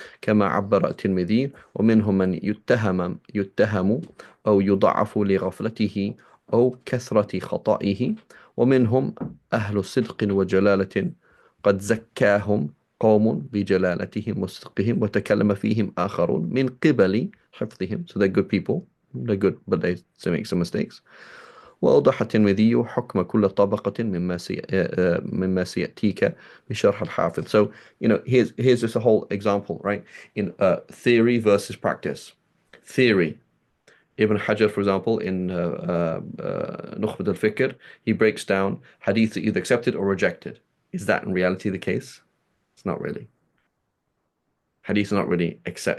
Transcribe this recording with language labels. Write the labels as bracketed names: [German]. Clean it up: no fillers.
[Arabic] كما عبر الترمذي ومنهم من يتهم أو يضعف لغفلته أو كثرة خطئه ومنهم أهل صدق وجلالة قد زكاهم قوم بجلالتهم وصدقهم وتكلم فيهم آخرون من قبل حفظهم. [English] So they're good people, they're good but they make some mistakes. [Arabic] وأوضح الترمذي حكم كل طبقة مما سيأتيك بشرح الحافظ. [English] So, here's just a whole example, right? In theory versus practice. Theory. Ibn Hajar, for example, in Nukhbat al-Fikr, he breaks down hadith either accepted or rejected. Is that in reality the case? It's not really. Hadith is not really accept.